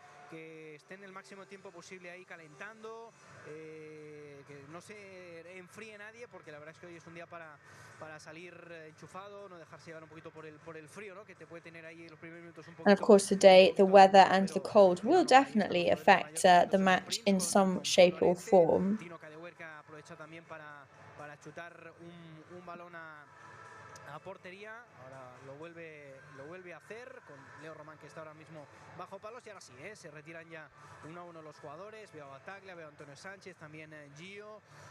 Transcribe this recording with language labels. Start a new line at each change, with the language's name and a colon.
Spanish: Que estén el máximo tiempo posible ahí calentando, que no se enfríe nadie, porque la verdad es que hoy es un día para salir enchufado, no dejarse llevar un poquito por el frío, ¿no? Que te puede tener ahí los primeros minutos un poco.
English: And of course today the weather and the cold will definitely affect the match in some shape or form.
Spanish: Aprovecha también para chutar un balón a portería, ahora lo vuelve a hacer con Leo Román, que está ahora mismo bajo palos, y ahora sí, se retiran ya 1-1 los jugadores. Veo a Bataglia, veo a Antonio Sánchez, también Gio.